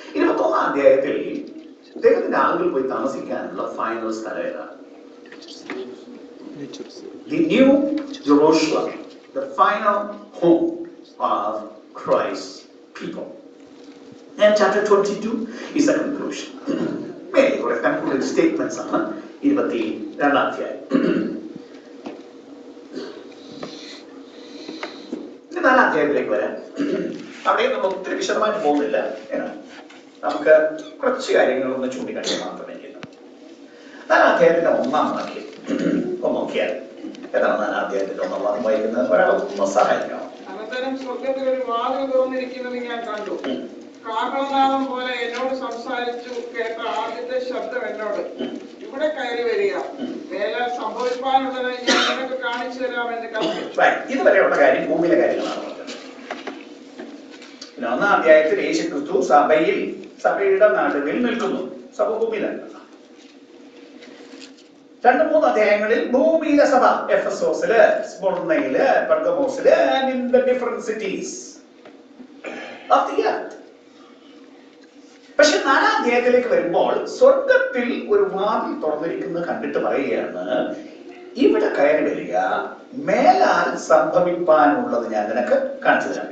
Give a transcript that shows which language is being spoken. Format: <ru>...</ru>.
<ml>21-ാം അധ്യായത്തിൽ ദൈവത്തിന്റെ ആളുകൾ പോയി താമസിക്കാനുള്ള ഫൈനൽ സ്ഥലം ഏതാണ്?</ml> <en>The New Jerusalem, the final home of Christ's people. And chapter 22 is the conclusion. Many of the concluding statements are</en> <ml>22-ാം അധ്യായം. 4-ാം അധ്യായത്തിലേക്ക് വരാം. അവിടെ നമ്മൾ ഒത്തിരി വിശദമായിട്ട് പോകുന്നില്ല. നമുക്ക് കുറച്ച് കാര്യങ്ങളൊന്ന് ചൂണ്ടിക്കാണിക്കാൻ മാത്രമേ ചെയ്യുന്നു. 4-ാം അധ്യായത്തിന്റെ 1-ാം വാക്യം ഒന്ന് നോക്കിയാൽ ഏതാണ് 4-ാം അധ്യായത്തിന്റെ 1-ാം വാക്യം വായിക്കുന്നത്? ഒരാളൊന്ന് സഹായിക്കണം. അനന്തരം സ്വർഗ്ഗത്തിൽ ഒരു വാതിൽ തുറന്നിരിക്കുന്നത് ഞാൻ കണ്ടു. കാഹളനാദം പോലെ എന്നോട് സംസാരിച്ചു കേട്ട ആദ്യത്തെ ശബ്ദം എന്നോട്, ഇവിടെ കയറി വരിക, മേലാൽ സംഭവിക്കാനുള്ളത് ഞാൻ നിനക്ക് കാണിച്ചു തരാമെന്ന് കണ്ടു. ഇതുവരെയുള്ള കാര്യം ഭൂമിയിലെ കാര്യങ്ങളാണ് പറഞ്ഞത്. 1-ാം അധ്യായത്തിൽ യേശുക്രിസ്തു സഭയുടെ നടുവിൽ നിൽക്കുന്നു. സഭ ഭൂമിയിലല്ല. 2-3 അധ്യായങ്ങളിൽ ഭൂമിയിലെ സഭ എഫെസോസില്, സ്മുർന്നയില്, പെർഗമോസില്</ml> <en>and in the different cities of the earth.</en> <ml>പക്ഷെ 4-ാം അധ്യായത്തിലേക്ക് വരുമ്പോൾ സ്വർഗത്തിൽ ഒരു വാതിൽ തുറന്നിരിക്കുന്നത് കണ്ടിട്ട് പറയുകയാണ്, ഇവിടെ കയറി വരിക, മേലാൽ സംഭവിപ്പാനുള്ളത് ഞാൻ നിനക്ക് കാണിച്ചു തരാം.</ml>